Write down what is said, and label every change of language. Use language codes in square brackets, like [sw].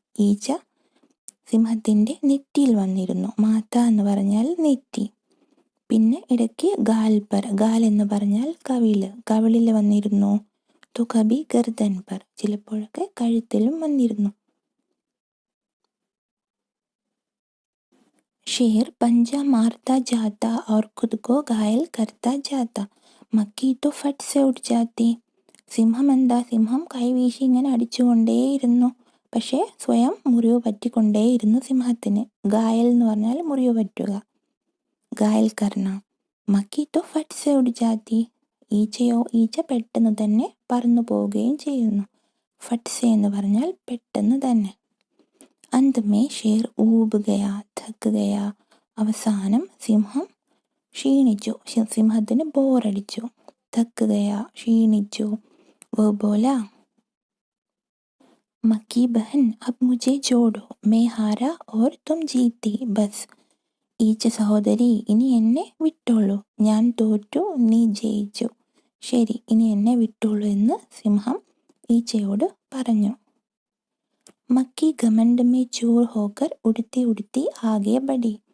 [ml] ഈച്ച സിംഹത്തിൻ്റെ നെറ്റിയിൽ വന്നിരുന്നു. മാത്ത എന്ന് പറഞ്ഞാൽ നെറ്റി. പിന്നെ ഇടയ്ക്ക് ഗാൽ പർ, ഗാൽ എന്ന് പറഞ്ഞാൽ കവിളിൽ വന്നിരുന്നു. [hi] തോ കബി ഗർദൻ പർ, [ml] ചിലപ്പോഴൊക്കെ കഴുത്തിലും വന്നിരുന്നു. [hi] शेर पंजा मारता जाता और खुद को घायल करता जाता, मक्की तो फट से उठ जाती. [ml] സിംഹം കൈവീശി ഇങ്ങനെ അടിച്ചുകൊണ്ടേയിരുന്നു. പക്ഷേ സ്വയം മുറിവ് പറ്റിക്കൊണ്ടേയിരുന്നു സിംഹത്തിന്. ഗായൽ എന്ന് പറഞ്ഞാൽ മുറിവ് പറ്റുക, ഗായൽ കർണ. [hi] മക്കി തോ ഫട്ട് സെ ഉഡ് ജാത്തി, [ml] ഈച്ച പെട്ടെന്ന് തന്നെ പറന്നു പോവുകയും ചെയ്യുന്നു. ഫട്ട് സെ എന്ന് പറഞ്ഞാൽ പെട്ടെന്ന് തന്നെ. [hi] अंत में शेर ऊब गया, थक गया. [ml] അവസാനം സിംഹം ക്ഷീണിച്ചു. സിംഹത്തിന് ബോറടിച്ചു. [hi] थक गया, [ml] ക്ഷീണിച്ചു. [hi] वो बोला, मक्की बहन अब मुझे छोड़ो, मैं हारा और तुम जीती, बस. [ml] ഈച്ച സഹോദരി, ഇനി എന്നെ വിട്ടോളൂ, ഞാൻ തോറ്റു, നീ ജയിച്ചു. ശരി, ഇനി എന്നെ വിട്ടോളൂ എന്ന് സിംഹം ഈച്ചയോട് പറഞ്ഞു. [hi] മക്കി ഗമണ്ട് മേ ചൂർ ഹോക്കർ ഉടുത്തി ഉടുത്തി ആകെ ബടി.